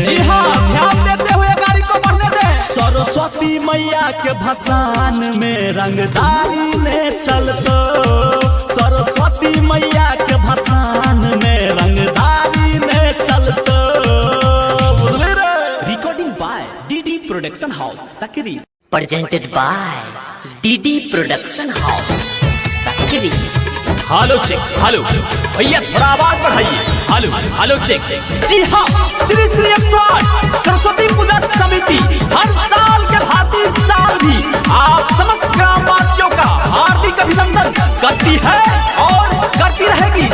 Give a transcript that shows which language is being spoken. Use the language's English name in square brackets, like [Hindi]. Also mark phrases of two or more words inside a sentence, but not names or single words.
[Hindi] जी हाँ ध्यान देते हुए गाड़ी को बढ़ने दे। [Angika] सरस्वती मैया के भसान में रंगदारी ने चलतो। सरस्वती मैया के भसान में रंगदारी ने चलतो। [English] Recording by DD Production House, Sakri. Presented by DD Production House, Sakri. [Hindi] हेलो चेक हेलो भैया थोड़ा आवाज बढ़ाइए। हेलो हेलो चेक। जी हाँ, श्री श्री 108 सरस्वती पूजा समिति हर साल के भांति इस साल भी आप समस्त ग्रामवासियों का हार्दिक अभिनंदन करती है और करती रहेगी।